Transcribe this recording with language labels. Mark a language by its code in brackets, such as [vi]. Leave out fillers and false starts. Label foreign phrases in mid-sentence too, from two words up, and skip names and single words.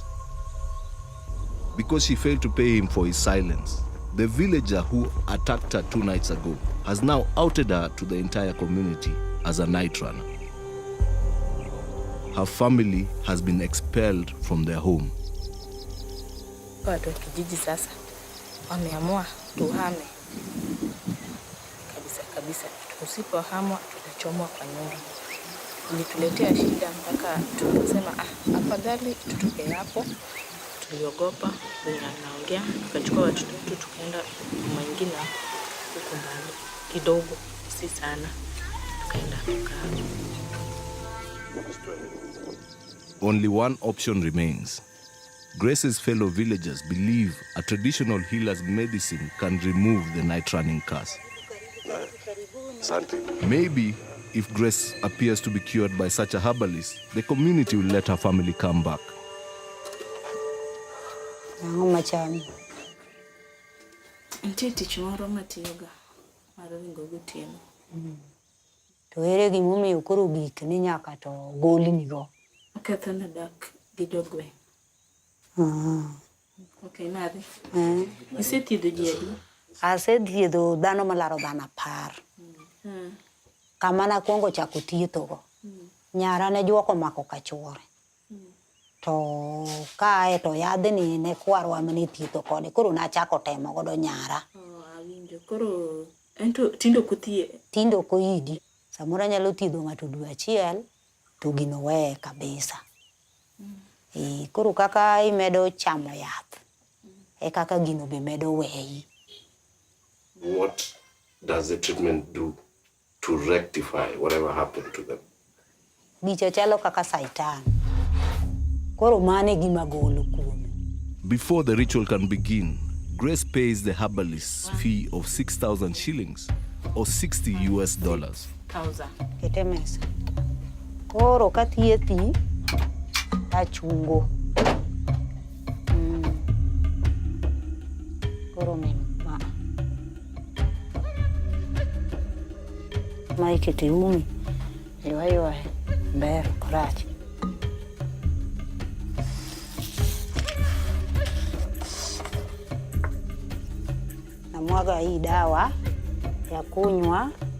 [en] Because she failed to pay him for his silence, the villager who attacked her 2 nights ago has now outed her to the entire community as a night runner. Her family has been expelled from their home. [sw] Watu wa kijiji sasa wameamua tuhame kabisa. Usipohamwa tutachomwa kwa nyumba. Ilituletea shida mpaka tukasema afadhali tutoke hapo. Tuliogopa wenye anaongea, tukachukua watoto wetu tukaenda mwingine huko mbali kidogo, si sana, tukaenda tukaa. [en] Only one option remains. Grace's fellow villagers believe a traditional healer's medicine can remove the night running curse. Maybe if Grace appears to be cured by such a herbalist, the community will let her family come back. [luo] To ere gimomiyo koro gik ni nyaka to goli nigo. Ketho na dak gi jogwe. Okay, nade. Isethiedho ji adi? Asethiedho dhano malaro dhano 10. Kama nakwongo chako thiethogo. Nyara ne juoko mako kachuore. To kae to yadhni ne kwarwa mane thietho kode. Koro nachako temo godo nyara. Awinjo. Koro ento tindo kuthie. Tindo koidi. Samoro nyalo thiedho ng'ato dwe achiel to gino weye kabisa. Koro kaka imedo chamo yath. Kaka gino be medo weyi. [en] What does the treatment do to rectify whatever happened to them? [luo] Gicho chalo kaka saitan. Koro mane gima golo kuome. [en] Before the ritual can begin, Grace pays the herbalist's fee of 6,000 shillings or $60 US. [luo] Kete mesa. Koro kathiedhi achungo. Koro ma. Ma ikete umi. Ywa ber korach. [sw] Namwaga hii dawa ya kunywa.